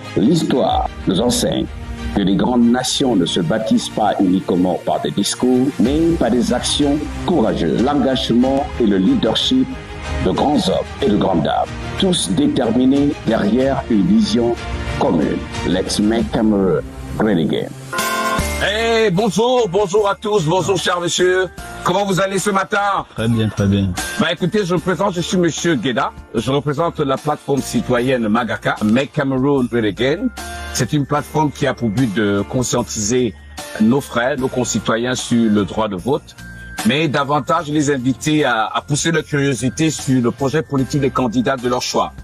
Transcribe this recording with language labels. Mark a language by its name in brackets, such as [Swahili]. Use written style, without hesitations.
[French] L'histoire nous enseigne que les grandes nations ne se bâtissent pas uniquement par des discours, mais par des actions courageuses, l'engagement et le leadership de grands hommes et de grandes dames, tous déterminés derrière une vision commune. [English] Let's make Cameroon great again. [French] Hey, bonjour à tous, bonjour chers messieurs. Comment vous allez ce matin? Très bien, très bien. Écoutez, je suis Monsieur Gueda. Je représente la plateforme citoyenne Magaka, Make Cameroon Great Again. C'est une plateforme qui a pour but de conscientiser nos frères, nos concitoyens sur le droit de vote, mais davantage les inviter à pousser leur curiosité sur le projet politique des candidats de leur choix.